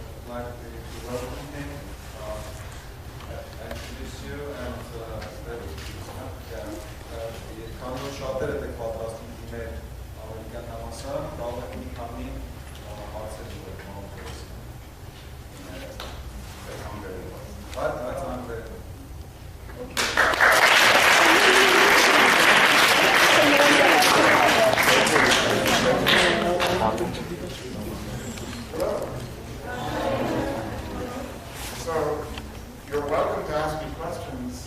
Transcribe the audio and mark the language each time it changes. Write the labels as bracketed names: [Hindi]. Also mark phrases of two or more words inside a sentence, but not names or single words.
[English] like to welcome him, introduce you, and [Armenian] քանի շատերը դեք պատրաստում դիմել ամերիկյան համալսարան, կարող եք մի քանի հարցեր ուղղել համալսարան։ Այդ անգլերեն։ [English] So, you're welcome to ask me questions.